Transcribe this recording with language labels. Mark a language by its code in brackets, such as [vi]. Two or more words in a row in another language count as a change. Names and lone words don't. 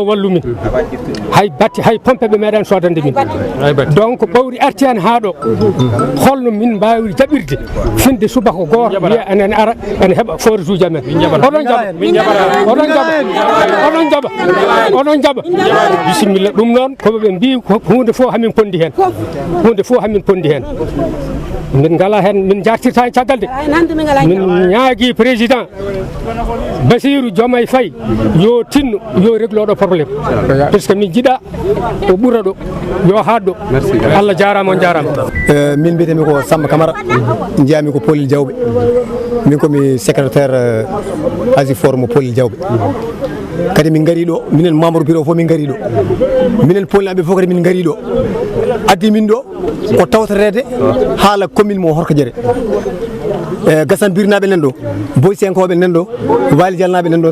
[ff] wallu min hay batti hay pompe ɓe meeɗani sodande min donc ɓawri artiyani ha ɗo holno min mbawi jaɓirde finde subaka goto wiya enen ara ene heeɓa forage uji amen oɗon jaɓa onon jaɓa bisimilla ɗum noon koɓe ɓe mbi hunde fof hamin pondi hen hunde fof hamin pondi hen min ngala hen min jartirta e caggal de min ñaagui président Bassirou Diomaye Faye yo tinno yo réglo ɗo probléme [fr] par ce que [ff] min jiiɗa o ɓuura ɗo yo haɗɗo Allah jarama on jarama min mbiyetemi ko Samba Camara jeyami ko Polil Diawɓe min komi secrétaire ASIFOR mo Polil Diawɓe kadi min gari ɗo minen [fr] membre bureau [ff] fof min gari ɗo minen polnaɓe fof kadi min gari ɗo addi min ɗo ko tawtorede haala commune mo Horkodiéré Gassane Birnaɓe nan ɗo Boy Senkoɓe nan ɗo Wali Dialnaɓe nan ɗo